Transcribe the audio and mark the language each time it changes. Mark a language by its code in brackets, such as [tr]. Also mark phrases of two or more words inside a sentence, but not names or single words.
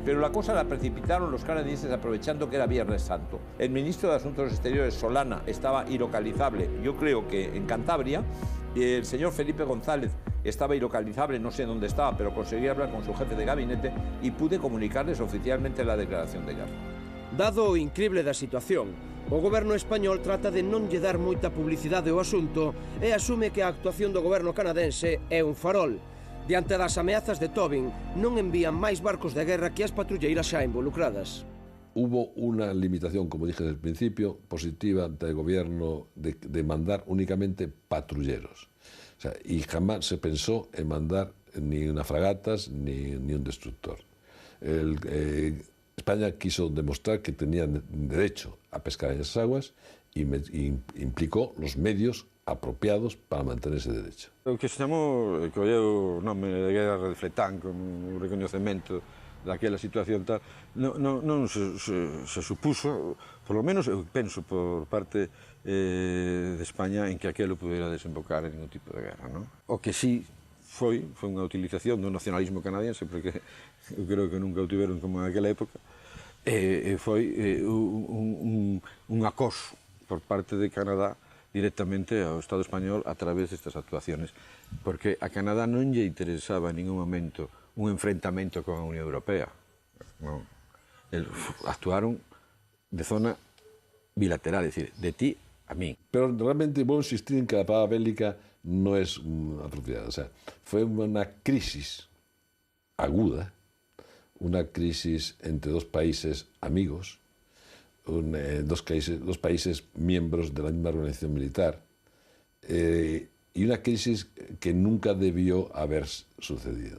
[es] Pero la cosa la precipitaron los canadienses aprovechando que era Viernes Santo. El ministro de Asuntos Exteriores, Solana, estaba ilocalizable, yo creo que en Cantabria, y el señor Felipe González estaba ilocalizable, no sé dónde estaba, pero conseguí hablar con su jefe de gabinete y pude comunicarles oficialmente la declaración de guerra. [gl] Dado o incrible da situación, o goberno español trata de non lle dar moita publicidade ao asunto e asume que a actuación do goberno canadense é un farol. Diante das ameazas de Tobin, non envían máis barcos de guerra que as patrulleiras xa involucradas. [es] Hubo una limitación, como dije desde el principio, positiva del gobierno de mandar únicamente patrulleros. O sea, y jamás se pensó en mandar ni unas fragatas ni un destructor. España quiso demostrar que tenían derecho a pescar en esas aguas y implicó los medios apropiados para mantener ese derecho. [gl] O que se chamou, que olleu o nome de guerra de Fletán como un recoñecemento daquela situación tal, non se supuso, [es] por lo menos [gl] eu penso por parte de España, en que aquelo pudiera desembocar en ningún tipo de guerra, non? O que sí foi unha utilización do nacionalismo canadiense, porque eu creo que nunca o tiveron como en aquela época, foi un acoso por parte de Canadá directamente ao Estado español a través destas actuaciones, porque a Canadá non lle interesaba en ningún momento un enfrentamento con a Unión Europea. Non. Actuaron de zona bilateral, [es] es decir, de ti a mí. Pero realmente voy a insistir en que la palabra bélica no es apropiada. O sea, fue una crisis aguda, una crisis entre dos países amigos, dos países miembros de la misma organización militar, y una crisis que nunca debió haber sucedido.